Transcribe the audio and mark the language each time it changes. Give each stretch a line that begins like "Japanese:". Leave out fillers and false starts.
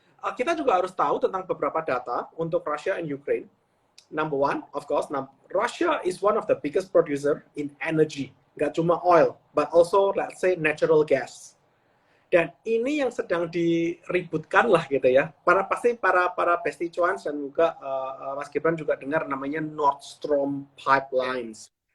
Indonesian: Kita juga harus tahu tentang beberapa data untuk Russia and Ukraine.
English: Number one, of course, Russia is one of the biggest producer in energy.
Indonesian: Nggak cuma
English: oil, but also let's say natural gas.
Indonesian: Dan ini yang sedang diributkan lah gitu ya. Pasti para Besti Cuans dan juga Mas Gibran juga dengar namanya Nord Stream pipelines.